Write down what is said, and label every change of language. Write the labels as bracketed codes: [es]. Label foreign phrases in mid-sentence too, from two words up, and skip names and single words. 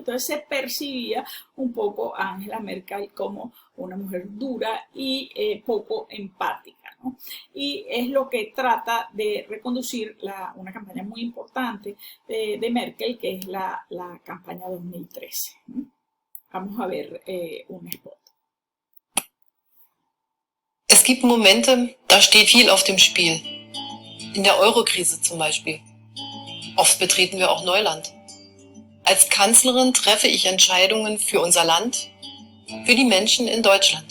[es] Entonces se percibía un poco a Angela Merkel como una mujer dura y poco empática, ¿no? Y es lo que trata de reconducir una campaña muy importante de Merkel, que es la campaña 2013. Vamos a ver un spot. [de] Es gibt Momente, da steht viel auf dem Spiel. In der Eurokrise zum Beispiel. Oft betreten wir auch Neuland. Als Kanzlerin treffe ich Entscheidungen für unser Land, für die Menschen in Deutschland.